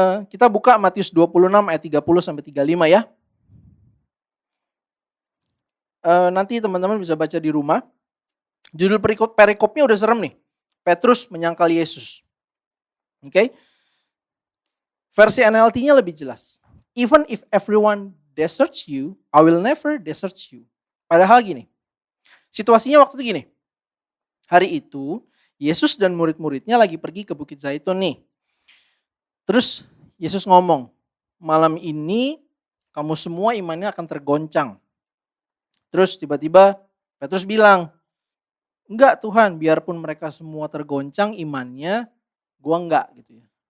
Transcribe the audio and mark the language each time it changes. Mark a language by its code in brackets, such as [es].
[id] Kita buka Matius 26 ayat 30-35 ya. Nanti teman-teman bisa baca di rumah. Judul perikopnya udah serem nih. Petrus menyangkal Yesus. Oke. Versi NLT-nya lebih jelas. [en] Even if everyone deserts you, I will never desert you. [id] Padahal gini. Situasinya waktu itu gini. Hari itu Yesus dan murid-muridnya lagi pergi ke Bukit Zaitun nih. Terus Yesus ngomong, malam ini kamu semua imannya akan tergoncang. Terus tiba-tiba Petrus bilang, enggak Tuhan, biarpun mereka semua tergoncang imannya, gua enggak gitu ya.